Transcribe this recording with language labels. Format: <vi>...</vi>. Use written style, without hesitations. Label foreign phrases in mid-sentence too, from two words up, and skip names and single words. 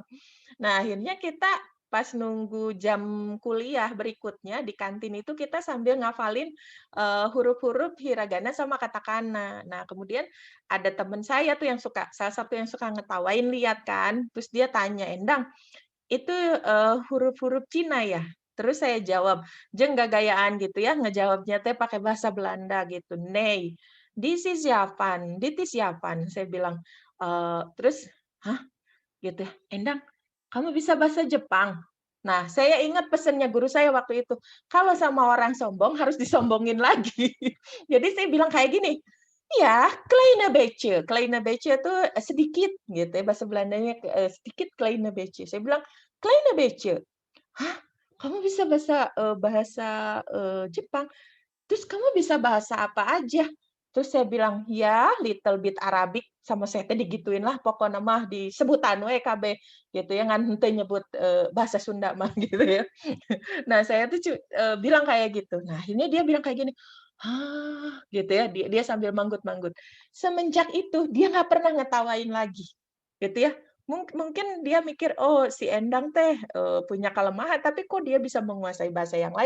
<id>Nah, akhirnya kita pas nunggu jam kuliah berikutnya di kantin itu kita sambil ngafalin, huruf-huruf hiragana sama katakana. Nah, kemudian ada temen saya tuh yang salah satu yang suka ngetawain lihat kan, terus dia tanya, "Endang, itu, huruf-huruf Cina ya?" Terus saya jawab,</id> <su>jeung gagayaan</su> <id>gitu ya, ngejawabnya teh pakai bahasa Belanda gitu,</id> <nl>"Nee,</nl> <en>this is Japan,</en> <nl>dit is Japan,"</nl> <id>saya bilang, terus, "Hah?" Gitu ya, "Endang, kamu bisa bahasa Jepang?" Nah, saya ingat pesannya guru saya waktu itu, kalau sama orang sombong harus disombongin lagi. Jadi saya bilang kayak gini, "Ya,</id> <nl>kleine beetje." Kleine beetje</nl> <id>itu, sedikit gitu ya, bahasa Belandanya, sedikit</id> <nl>kleine beetje.</nl> <id>Saya bilang,</id> <nl>"Kleine beetje."</nl> <id>"Hah? Kamu bisa bahasa, Jepang? Terus kamu bisa bahasa apa aja?" Terus saya bilang, "Ya,</id> <en>little bit Arabic,"</en> <id>sama saya</id> <su>teh digituin lah pokona mah disebutan we kabeh gitu ya, ngan henteu nyebut, bahasa Sunda mah gitu ya.</su> <id>Nah, saya tuh bilang kayak gitu. Nah, akhirnya dia bilang kayak gini, "Hah?" Gitu ya, dia dia sambil manggut-manggut. Semenjak itu dia nggak pernah ngetawain lagi, gitu ya. Mungkin dia mikir, "Oh, si Endang teh, punya kelemahan, tapi kok dia bisa menguasai bahasa yang lain.</id>